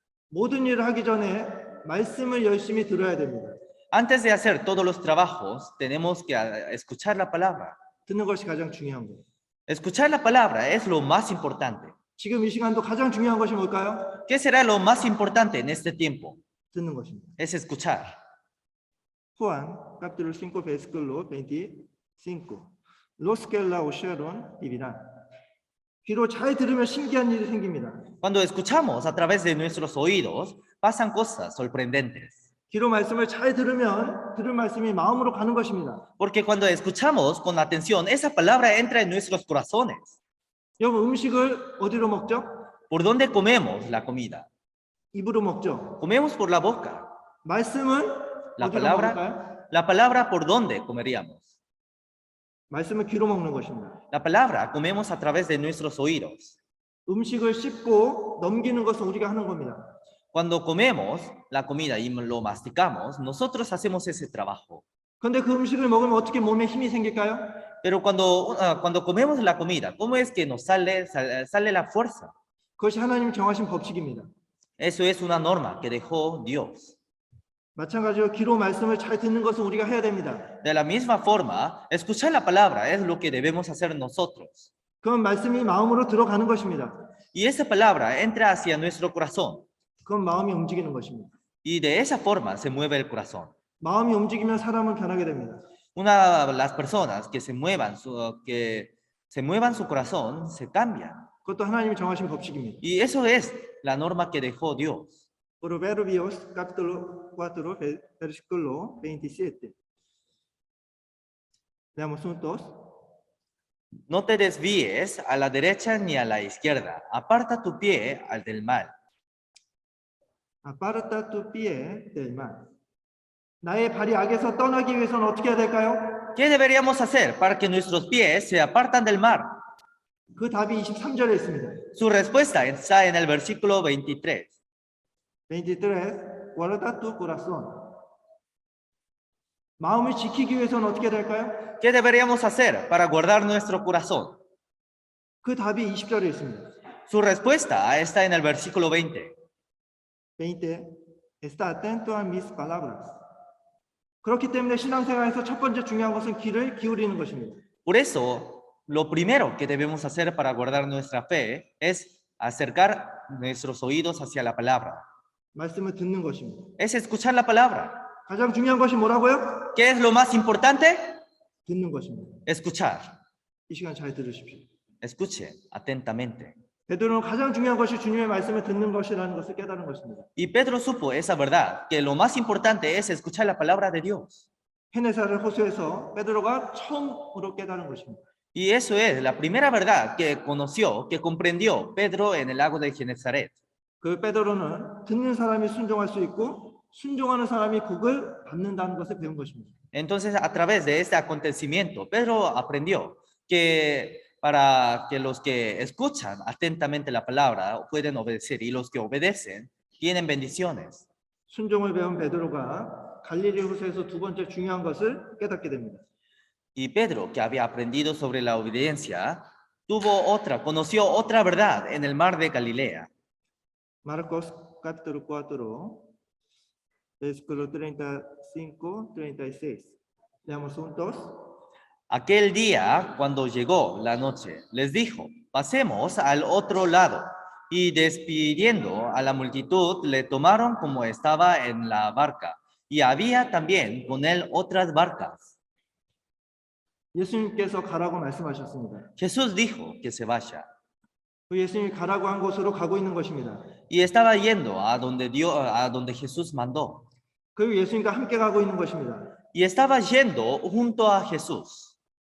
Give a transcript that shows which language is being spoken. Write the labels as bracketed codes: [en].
[ko] 모든 일을 하기 전에 말씀을 열심히 들어야 됩니다. [es] Antes de hacer todos los trabajos, tenemos que escuchar la palabra. [ko] 듣는 것이 가장 중요한 거예요. [es] Escuchar la palabra es lo más importante. [ko] 지금 이 시간도 가장 중요한 것이 뭘까요? [es] ¿Qué será lo más importante en este tiempo? [ko] 듣는 것입니다. [es] Es escuchar. Juan, capítulo 5, versículo 25. Los que la oyeron vivirán. [ko] 귀로 잘 들으면 신기한 일이 생깁니다. [es] Cuando escuchamos a través de nuestros oídos, pasan cosas sorprendentes. [ko] 귀로 말씀을 잘 들으면 들은 말씀이 마음으로 가는 것입니다. [es] Porque cuando escuchamos con atención, esa palabra entra en nuestros corazones. [ko] 여러분 음식을 어디로 먹죠? [es] ¿Por dónde comemos la comida? [ko] 입으로 먹죠. [es] Comemos por la boca. [ko] 말씀은 [es] La [ko] 어디로 [es] palabra, [ko] 먹을까요? [es] la palabra ¿por dónde comeríamos? [ko] 말씀은 귀로 먹는 것입니다. [es] La palabra comemos a través de nuestros oídos. [ko] 음식을 씹고 넘기는 것은 우리가 하는 겁니다. [es] Cuando comemos la comida y lo masticamos, nosotros hacemos ese trabajo. [ko] 그런데 그 음식을 먹으면 어떻게 몸에 힘이 생길까요? [es] Pero cuando comemos la comida, ¿cómo es que nos sale la fuerza? [ko] 그것이 하나님 정하신 법칙입니다. [es] Eso es una norma que dejó Dios. [ko] 마찬가지로 귀로 말씀을 잘 듣는 것은 우리가 해야 됩니다. [es] De la misma forma, escuchar la palabra es lo que debemos hacer nosotros. [ko] 그건 말씀이 마음으로 들어가는 것입니다. [es] Y esa palabra entra hacia nuestro corazón. [ko] 그건 마음이 움직이는 것입니다. [es] Y de esa forma se mueve el corazón. [ko] 마음이 움직이면 사람은 변하게 됩니다. [es] Las personas que se muevan su corazón se cambian. [ko] 그것도 하나님이 정하신 법칙입니다. [es] Y eso es la norma que dejó Dios. Proverbios capítulo 4 versículo 27. Leamos juntos. No te desvíes a la derecha ni a la izquierda. Aparta tu pie al del mal. Aparta tu pie del mal. [ko] 나의 발이 악에서 떠나기 위해서는 어떻게 해야 될까요? [es] ¿Qué deberíamos hacer para que nuestros pies se apartan del mal? [ko] 그 답이 23절에 있습니다. [es] Su respuesta está en el versículo 23. 23. Guarda tu corazón. [ko] 마음을 지키기 위해서는 어떻게 해야 될까요? [es] ¿Qué deberíamos hacer para guardar nuestro corazón? [ko] 그 답이 20절에 있습니다. [es] Su respuesta está en el versículo 20. 20. Está atento a mis palabras. [ko] 그렇기 때문에 신앙생활에서 첫 번째 중요한 것은 귀를 기울이는 것입니다. [es] Por eso, lo primero que debemos hacer para guardar nuestra fe es acercar nuestros oídos hacia la palabra. [ko] 말씀을 듣는 것입니다. [es] Es escuchar la palabra. [ko] 가장 중요한 것이 뭐라고요? [es] ¿Qué es lo más importante? [ko] 듣는 것입니다. [es] Escuchar. [ko] 이 시간 잘 들으십시오. [es] Escuche atentamente. [ko] 베드로는 가장 중요한 것이 주님의 말씀을 듣는 것이라는 것을 깨달은 것입니다. [es] Y Pedro supo esa verdad, que lo más importante es escuchar la palabra de Dios. [ko] 헤네사를 호수에서 베드로가 처음으로 깨달은 것입니다. [es] Y eso es la primera verdad que conoció, que comprendió Pedro en el lago de Genezaret. [ko] 그 베드로는 듣는 사람이 순종할 수 있고 순종하는 사람이 복을 받는다는 것을 배운 것입니다. [es] Entonces, a través de este acontecimiento, Pedro aprendió que para que los que escuchan atentamente la palabra pueden obedecer y los que obedecen tienen bendiciones. [ko] 순종을 배운 베드로가 갈릴리 호수에서 두 번째 중요한 것을 깨닫게 됩니다. [es] Y Pedro, que había aprendido sobre la obediencia, conoció otra verdad en el mar de Galilea. Marcos capítulo 4 Versículo 35, 36. Leamos juntos. Aquel día, cuando llegó la noche, les dijo, pasemos al otro lado. Y despidiendo a la multitud, le tomaron como estaba en la barca. Y había también con él otras barcas. [ko] 예수님께서 가라고 말씀하셨습니다. [es] Jesús dijo que se vaya. [ko] 그 예수님이 가라고 한 곳으로 가고 있는 것입니다. [es] Y estaba yendo a donde Jesús mandó. [ko] 그리고 예수님과 함께 가고 있는 것입니다. [es] Y estaba yendo junto a Jesús.